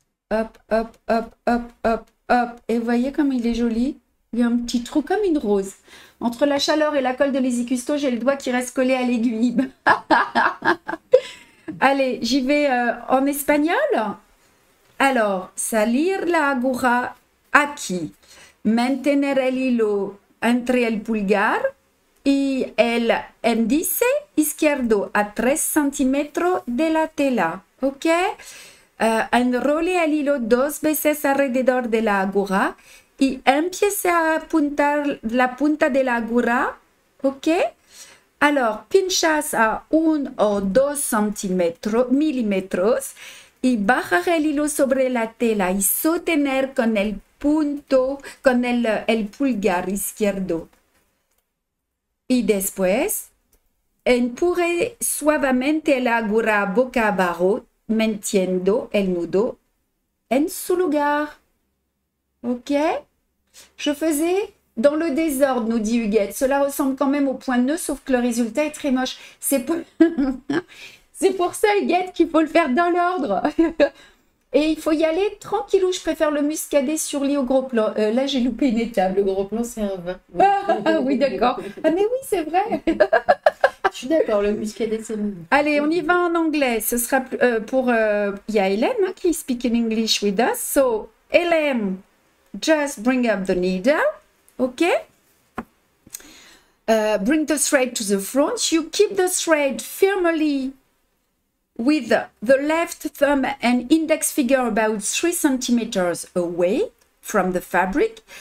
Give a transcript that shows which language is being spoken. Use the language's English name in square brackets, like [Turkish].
[French] Hop, hop, hop, hop, hop, hop. Et vous voyez comme il est joli? Il y a un petit trou comme une rose. Entre la chaleur et la colle de l'Easycusto, j'ai le doigt qui reste collé à l'aiguille. Allez, j'y vais en espagnol. [Spanish] Alors, salir la aguja aquí. Mantener el hilo entre el pulgar y el índice izquierdo a 3 centímetros de la tela, ¿ok? Enrolle el hilo 2 veces alrededor de la aguja y empiece a apuntar la punta de la aguja, ¿ok? Alors, pinchas a 1 o 2 milímetros y bajar el hilo sobre la tela y sostener con el punto, con el pulgar izquierdo. Y después, empuje suavemente la aguja boca abajo, manteniendo el nudo en su lugar. Ok? [French] Je faisais dans le désordre, nous dit Huguette. Cela ressemble quand même au point de nœud, sauf que le résultat est très moche. C'est pour... C'est pour ça, Huguette, qu'il faut le faire dans l'ordre. Et il faut y aller tranquillou. Je préfère le muscadet sur lit au gros plan. Là, j'ai loupé une étape. Le gros plan, c'est un vin. Ah oui, d'accord. Ah mais oui, c'est vrai. Je suis d'accord, le muscadet, c'est mieux. Allez, on y va en anglais. Ce sera pour... Il y a Hélène hein, qui [English] speak in English with us. So, Hélène, just bring up the needle. OK? Bring the thread to the front. You keep the thread firmly with the left thumb and index finger about 3 centimeters away from the fabric.